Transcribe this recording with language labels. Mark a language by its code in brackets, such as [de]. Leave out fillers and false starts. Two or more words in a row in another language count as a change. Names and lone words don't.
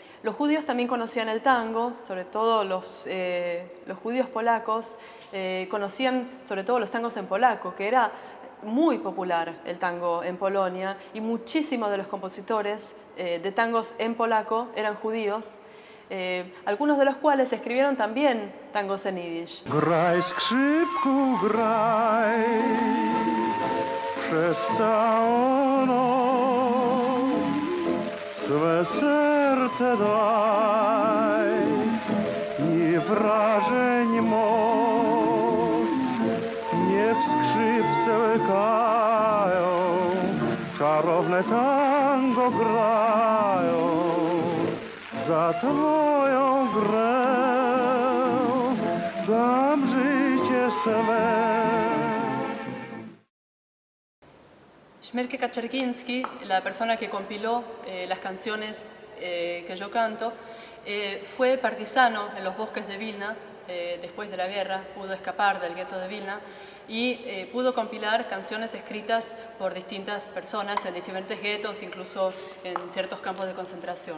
[es] Los judíos también conocían el tango, sobre todo los judíos polacos conocían sobre todo los tangos en polaco, que era muy popular el tango en Polonia, y muchísimos de los compositores de tangos en polaco eran judíos, algunos de los cuales escribieron también tangos en yiddish. [pl] Graj, skrzypku, graj, przez całą noc swe serce daj i wrażeń moc niech skrzypce łkają, czarowne tango grają za twoją grę, dam życie swe. [es] Śmierke Kaczerginski, la persona que compiló las canciones que yo canto, fue partisano en los bosques de Vilna. Después de la guerra pudo escapar del gueto de Vilna y pudo compilar canciones escritas por distintas personas en diferentes guetos, incluso en ciertos campos de concentración.